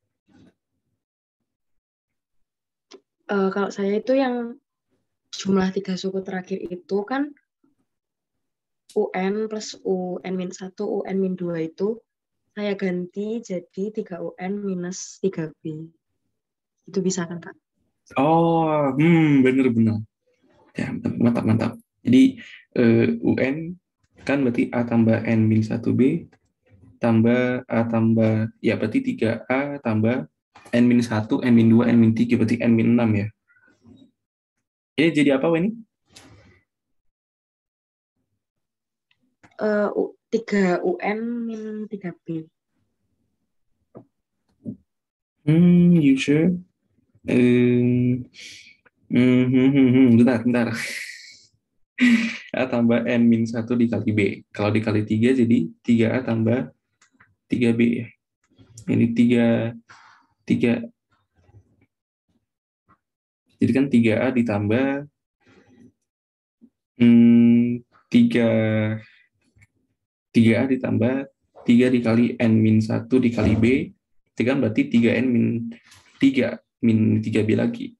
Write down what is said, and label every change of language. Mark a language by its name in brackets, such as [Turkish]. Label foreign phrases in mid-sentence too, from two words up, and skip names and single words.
[Indonesian] Kalau saya itu yang jumlah 3 suku terakhir itu kan UN plus UN-1, UN-2 itu saya ganti jadi 3UN minus 3B. Itu bisa kan, Kak? Oh, bener-bener. Ya, mantap, mantap. Jadi, UN kan berarti A tambah N min 1B tambah A tambah, ya berarti 3A tambah N min 1, N min 2, N min 3, berarti N min 6 ya. Ini jadi apa ini? 3 UN min 3B. [English] You sure? [Indonesian] Bentar. A tambah N min 1 dikali B. Kalau dikali 3 jadi 3A tambah 3B ya. Ini 3. Jadi kan 3A ditambah 3 3A ditambah 3 dikali N min 1 dikali B, itu kan berarti 3N min 3 min 3B lagi.